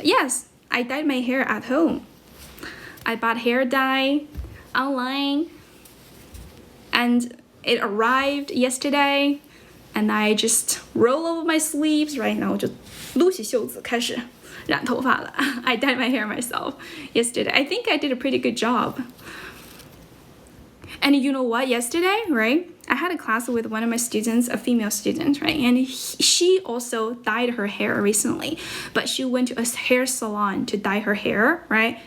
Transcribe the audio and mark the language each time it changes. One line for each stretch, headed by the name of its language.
English: Yes, I dyed my hair at home. I bought hair dye online, and it arrived yesterday, and I just roll over my sleeves right now.
Chinese: 就撸起袖子开始染头发了。
English: I dyed my hair myself yesterday. I think I did a pretty good job. And you know what? Yesterday, right? I had a class with one of my students, a female student, right? And she also dyed her hair recently, but she went to a hair salon to dye her hair, right?